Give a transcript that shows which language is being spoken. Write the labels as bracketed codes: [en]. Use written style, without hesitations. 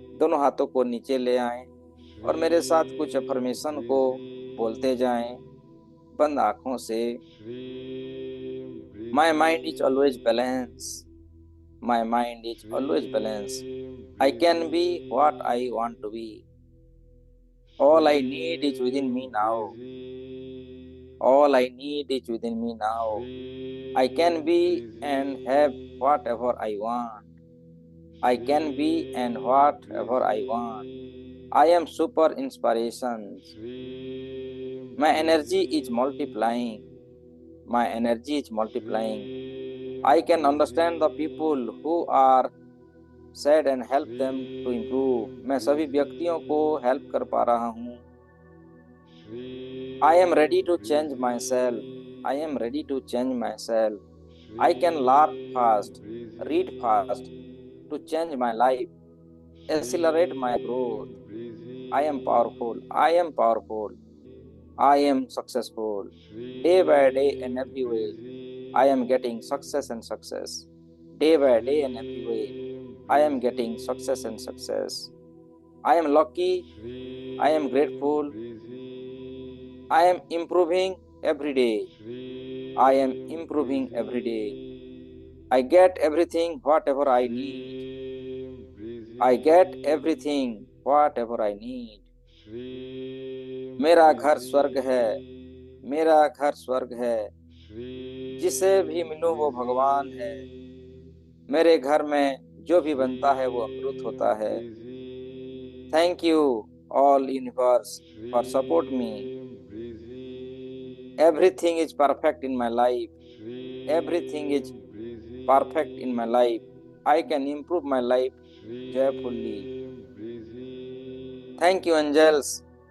[hi] दोनों हाथों को नीचे ले आएं और मेरे साथ कुछ अफर्मेशन को बोलते जाएं बंद आंखों से। [en] My mind is always balance. My mind is always balance. I can be what I want to be. All I need is within me now. All I need is within me now. I can be and have whatever I want. I can be and whatever I want. I am super inspirations. My energy is multiplying. My energy is multiplying. I can understand the people who are sad and help them to improve. [hi] मैं सभी व्यक्तियों को help कर पा रहा हूँ। [en] I am ready to change myself. I am ready to change myself. I can learn fast, read fast to change my life, accelerate my growth. I am powerful. I am powerful. I am successful. Day by day and every way, I am getting success and success. Day by day and every way, I am getting success and success. I am lucky. I am grateful. I am improving every day. I am improving every day. I get everything whatever I need. I get everything whatever I need. [hi] मेरा घर स्वर्ग है। मेरा घर स्वर्ग है। जिसे भी मिलूं वो भगवान है। मेरे घर में जो भी बनता है वो अमृत होता है। [en] Thank you all universe for support me. Everything is perfect in my life. Everything is perfect in my life. I can improve my life joyfully. Thank you, angels.